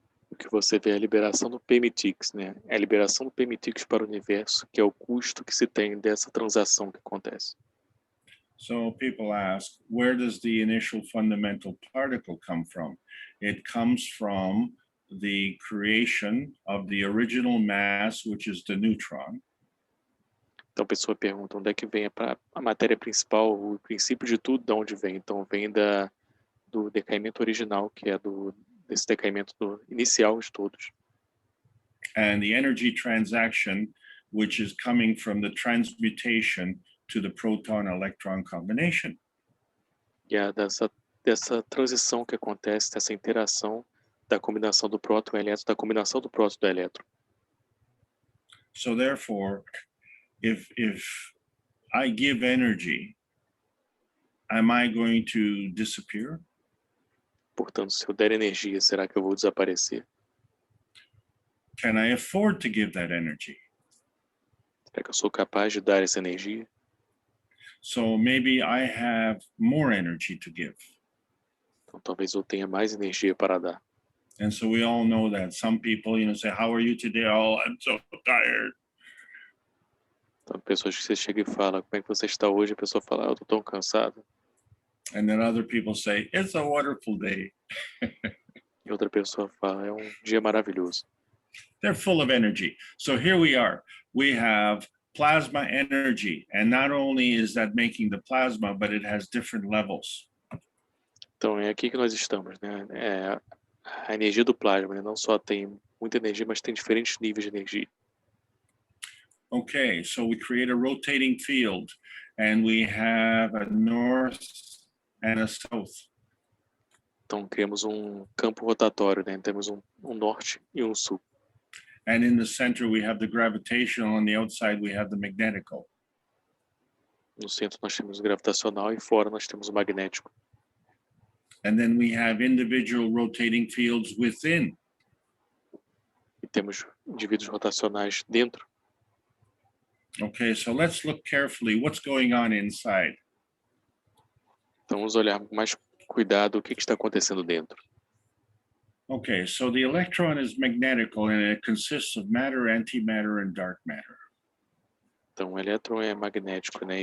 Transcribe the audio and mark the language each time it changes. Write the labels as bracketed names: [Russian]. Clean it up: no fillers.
[Portuguese] O que você vê é a liberação do PMTix, né? É a liberação do PMTix para o universo, que é o custo que se tem dessa transação que acontece. [English] So people ask, where does the initial fundamental particle come from? It comes from the creation of the original mass, which is the neutron. [Portuguese] Então a pessoa pergunta onde é que vem a matéria principal, o princípio de tudo, de onde vem. Então vem do decaimento original, que é desse decaimento inicial de todos. [English] And the energy transaction, which is coming from the transmutation to the proton-electron combination. [Portuguese] E é dessa transição que acontece, dessa interação da combinação do próton e elétron, da combinação do próton e do elétron. [English] So therefore, if I give energy, am I going to disappear? [Portuguese] Portanto, se eu der energia, será que eu vou desaparecer? [English] Can I afford to give that energy? [Portuguese] Será que eu sou capaz de dar essa energia? [English] So maybe I have more energy to give. [Portuguese] Então talvez eu tenha mais energia para dar. [English] And so we all know that some people, say, how are you today? Oh, I'm so tired. [Portuguese] Então, pessoas que você chega e fala, como é que você está hoje? A pessoa fala, eu estou tão cansado. [English] And then other people say, it's a wonderful day. [Portuguese] E outra pessoa fala, é um dia maravilhoso. [English] They're full of energy. So here we are. We have plasma energy. And not only is that making the plasma, but it has different levels. [Portuguese] Então é aqui que nós estamos, né? É a energia do plasma, né? Não só tem muita energia, mas tem diferentes níveis de energia. [English] Okay, so we create a rotating field, and we have a north and a south. [Portuguese] Então criamos um campo rotatório, né? Temos um norte e um sul. [English] And in the center we have the gravitational, on the outside we have the magnetical. [Portuguese] No centro nós temos o gravitacional e fora nós temos o magnético. [English] And then we have individual rotating fields within. [Portuguese] E temos indivíduos rotacionais dentro. [English] Okay, so let's look carefully what's going on inside. [Portuguese] Então vamos olhar com mais cuidado o que está acontecendo dentro. [English] Okay, so the electron is magnetical and it consists of matter, antimatter, and dark matter. [Portuguese] Então o elétron é magnético, né?